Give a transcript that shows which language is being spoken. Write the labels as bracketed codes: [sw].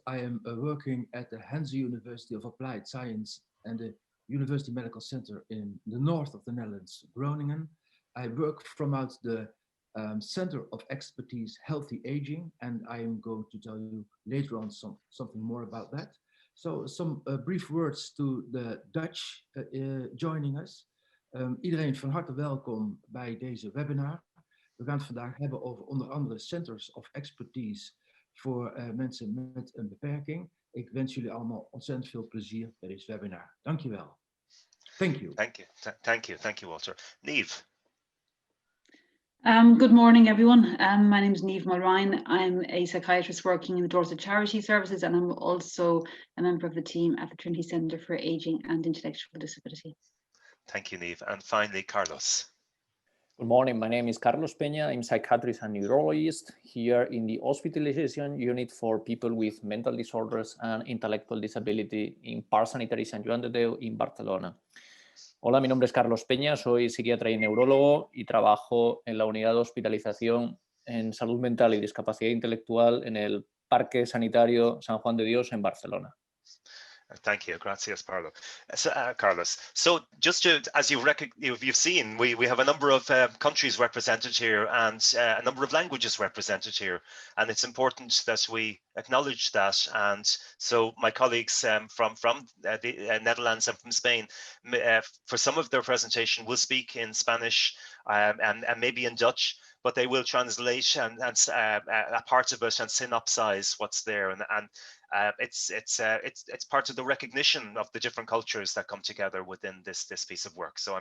[en] I am working at the Hanze University of Applied Science and the University Medical Center in the north of the Netherlands, Groningen. I work from out the Center of Expertise Healthy Aging, and I am going to tell you later on something more about that. So some brief words to the Dutch joining us. [nl] Iedereen van harte welkom bij deze webinar. We gaan het vandaag hebben over onder andere Centers of Expertise voor mensen met een beperking. Ik wens jullie allemaal ontzettend veel plezier bij deze webinar. Dank je wel. [en] Thank you. Thank you, Walter. Niamh. Good morning, everyone. My name is Niamh Mulrine. I'm a psychiatrist working in the Dorset Charity Services, and I'm also a member of the team at the Trinity Centre for Ageing and Intellectual Disability. Thank you, Niamh. And finally, Carlos. Good morning, my name is Carlos Peña. I'm a psychiatrist and neurologist here in the hospitalization unit for people with mental disorders and intellectual disability in Parc Sanitari Sant Joan de Déu in Barcelona. [es] Hola, mi nombre es Carlos Peña, soy psiquiatra y neurólogo y trabajo en la unidad de hospitalización en salud mental y discapacidad intelectual en el Parque Sanitario San Juan de Dios en Barcelona. [en] Thank you, gracias, Pablo. Carlos. So, just to, as you've seen, we have a number of countries represented here and a number of languages represented here, and it's important that we acknowledge that. And so, my colleagues from the Netherlands and from Spain, for some of their presentation, will speak in Spanish and maybe in Dutch, but they will translate and a part of it and synopsize what's there, and it's part of the recognition of the different cultures that come together within this piece of work.